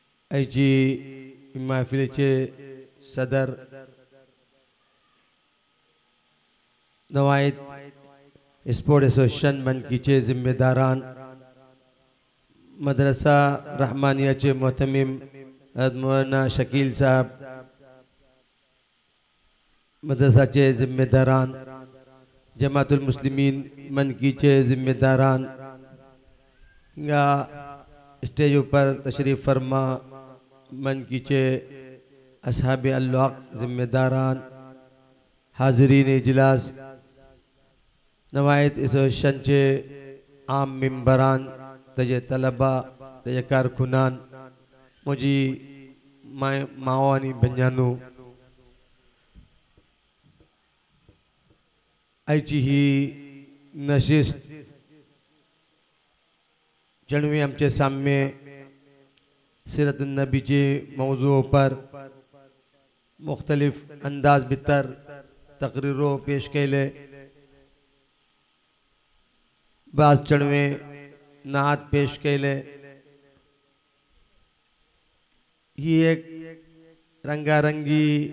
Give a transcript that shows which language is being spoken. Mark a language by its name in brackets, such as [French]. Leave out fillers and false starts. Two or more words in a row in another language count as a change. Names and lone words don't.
[Konkani] आयची महफिलीचे सदर नवायत स्पोर्ट एसोसिएशन मनकीचे जिम्मेदारान मदरसा रहमानियाचे मोहतमीम मौलाना शकील साहब मदरसाचे जिम्मेदारान जमातुल मुस्लिमीन मनकीचे जिम्मेदारान या स्टेज ऊपर [Urdu] تشریف فرما [Konkani] मनकीचे असहाबे अल्लाह जिम्मेदारान [Urdu] حاضرین اجلاس [Konkani] नवायत एसोसिएशन चे आम मेंबरान तजे तलबा तजे कारकुनान मुजी माओ आणि बंजानू आयची ही नशिस्त जणवी आमचे सामने [Urdu] سیرت النبی کے موضوع پر مختلف انداز [Konkani] बितर तकरीरों पेश कैले बाज चढ़वे नात पेश कैले ही एक रंगारंगी